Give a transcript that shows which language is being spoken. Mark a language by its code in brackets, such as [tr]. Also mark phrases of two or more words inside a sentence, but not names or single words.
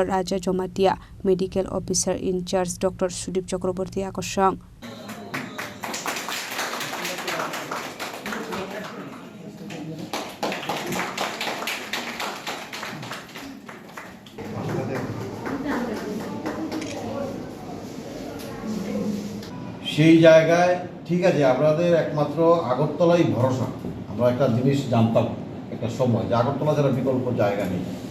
[en] Raja Jomatia Medical Officer in Charge Dr. [trp] Sudip Chakraborty Akosha [bn] সেই জায়গায় ঠিক আছে আপনাদের একমাত্র আগরতলাই ভরসা আমরা একটা জিনিস জানতাম একটা সময় যে আগরতলা যারা বিকল্প জায়গা নেই